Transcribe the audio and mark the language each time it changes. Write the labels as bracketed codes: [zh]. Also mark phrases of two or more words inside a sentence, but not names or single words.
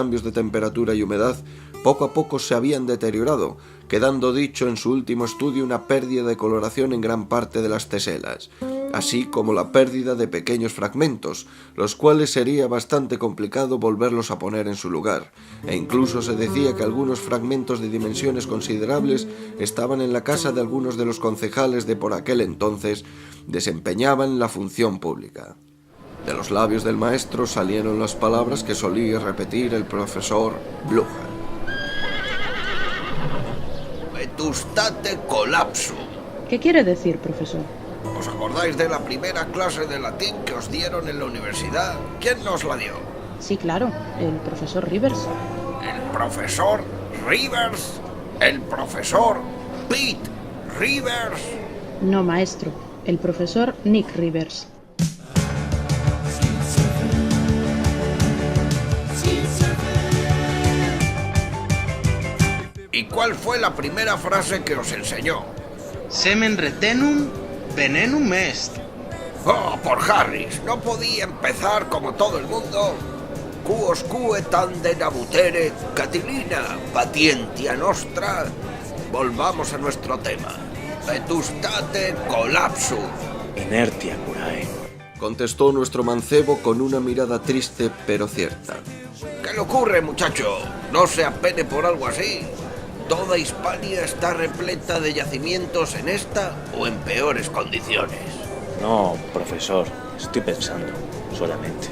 [es] cambios de temperatura y humedad, poco a poco se habían deteriorado, quedando dicho en su último estudio una pérdida de coloración en gran parte de las teselas, así como la pérdida de pequeños fragmentos, los cuales sería bastante complicado volverlos a poner en su lugar, e incluso se decía que algunos fragmentos de dimensiones considerables estaban en la casa de algunos de los concejales de por aquel entonces desempeñaban la función pública. De los labios del maestro salieron las palabras que solía repetir el profesor Blucher. [la] Vetustate collapsum. [es] ¿Qué quiere decir, profesor? ¿Os acordáis de la primera clase de latín que os dieron en la universidad? ¿Quién nos la dio? Sí, claro, el profesor Rivers. ¿El profesor Rivers? ¿El profesor Pete Rivers? No, maestro, el profesor Nick Rivers. ¿Y cuál fue la primera frase que os enseñó? [la] Semen retenum venenum est. [es] ¡Oh, por Harris! No podía empezar como todo el mundo. [la] Quosque tandem abutere, Catilina, patientia nostra. [es] Volvamos a nuestro tema. [la] Vetustate collapsum. Inertia curae. [es] Contestó nuestro mancebo con una mirada triste pero cierta. ¿Qué le ocurre, muchacho? No se apene por algo así. Toda Hispania está repleta de yacimientos en esta o en peores condiciones. No, profesor, estoy pensando, solamente.